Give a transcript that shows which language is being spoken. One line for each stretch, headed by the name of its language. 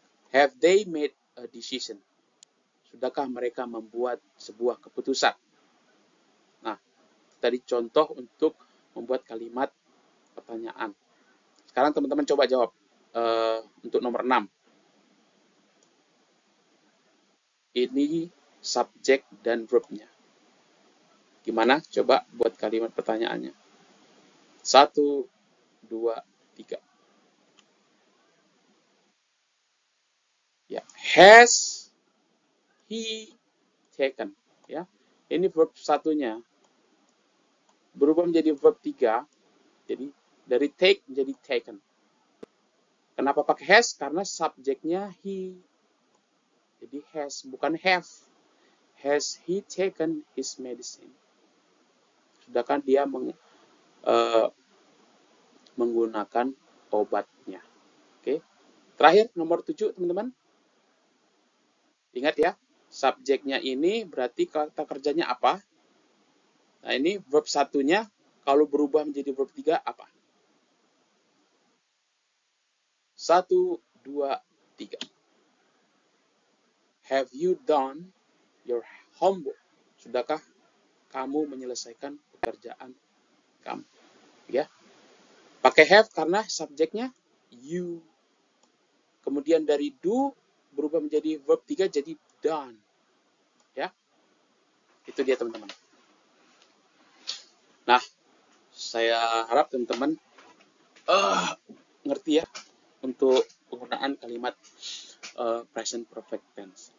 English: Have they made a decision?
Indonesian: Sudahkah mereka membuat sebuah keputusan? Nah, tadi contoh untuk membuat kalimat pertanyaan. Sekarang teman-teman coba jawab untuk nomor 6. Ini subjek dan verb-nya. Gimana? Coba buat kalimat pertanyaannya. 1, 2, 3. Ya,
English: has he taken?
Indonesian: Ya, ini verb satunya berubah menjadi verb 3. Jadi dari take menjadi taken. Kenapa pakai has? Karena subjeknya he. Jadi has, bukan have.
English: Has he taken his medicine?
Indonesian: Sudahkah dia menggunakan obatnya? Oke. Terakhir, nomor 7, teman-teman. Ingat ya, subjeknya ini berarti kata kerjanya apa? Nah, ini verb satunya kalau berubah menjadi verb 3 apa? 1, 2, 3.
English: Have you done your homework?
Indonesian: Sudahkah kamu menyelesaikan pekerjaan kamu? Ya. Pakai have karena subjeknya you. Kemudian dari do berubah menjadi verb 3 jadi done. Ya. Itu dia, teman-teman. Nah, saya harap teman-teman ngerti ya untuk penggunaan kalimat present perfect tense.